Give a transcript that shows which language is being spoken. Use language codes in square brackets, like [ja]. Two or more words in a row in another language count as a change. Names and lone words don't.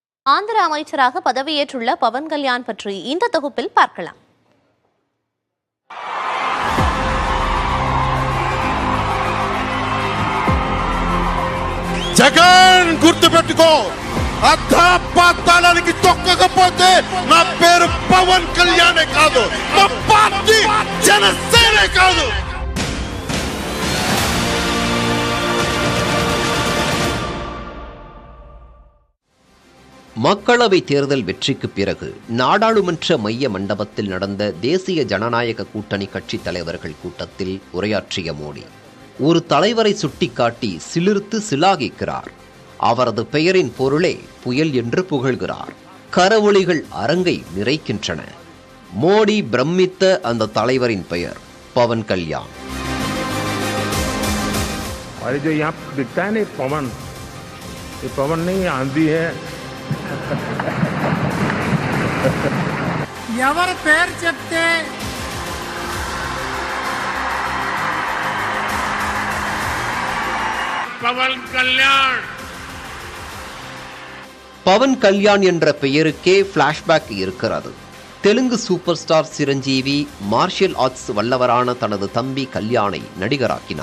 [ta] ஆந்திர அமைச்சராக பதவியேற்றுள்ள பவன் கல்யாண் பற்றி இந்த தொகுப்பில் பார்க்கலாம். [te] జగన్ గుర్తుపెట్టుకో, అర్థపాతాళానికి తొక్కకపోతే నా పేరు పవన్ కళ్యాణే కాదు, మా పార్టీ జనసేనే కాదు. [ta] மக்களவை தேர்தல் வெற்றிக்கு பிறகு நாடாளுமன்ற மைய மண்டபத்தில் நடந்த தேசிய ஜனநாயக கூட்டணி கட்சி தலைவர்கள் கூட்டத்தில் உரையாற்றிய மோடி ஒரு தலைவரை சுட்டிக்காட்டி சிலிர்த்து சிலாகிக்கிறார். அவரது பெயரின் பொருளே புயல் என்று புகழ்கிறார். கரவொலிகள் அரங்கை நிறைக்கின்றன. மோடி பிரமித்த அந்த தலைவரின் பெயர் பவன் கல்யாண். [te] ఎవరి పేరు చెప్తే [ta] பவன் கல்யாண் என்ற பெயருக்கே பிளாஷ்பேக் இருக்கிறது. தெலுங்கு [en] super star [ta] சிரஞ்சீவி [en] martial arts [ta] வல்லவரான தனது தம்பி கல்யாணை நடிகராக்கினார்.